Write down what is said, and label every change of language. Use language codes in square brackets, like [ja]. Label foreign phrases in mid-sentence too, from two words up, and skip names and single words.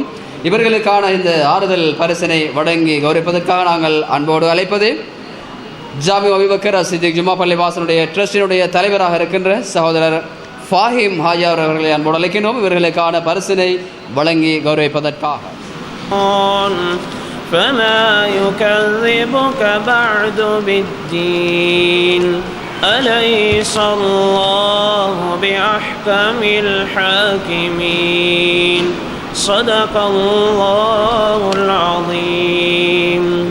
[ta] இவர்களுக்கான இந்த ஆறுதல் பரிசினை வழங்கி கௌரவிப்பதற்காக நாங்கள் அன்போடு அழைப்பது ஜாமி அபூபக்கர் சித்திக் ஜும்மா பள்ளி வாசனுடைய ட்ரஸ்டினுடைய தலைவராக இருக்கின்ற சகோதரர் ஃபாஹிம் ஹாஜா அவர்களை அன்போடு அழைக்கின்றோம். இவர்களுக்கான பரிசினை வழங்கி கௌரவிப்பதற்காக. [ar] فما يكذبك بعد بالدين أليس الله بأحكم الحاكمين صدق الله العظيم.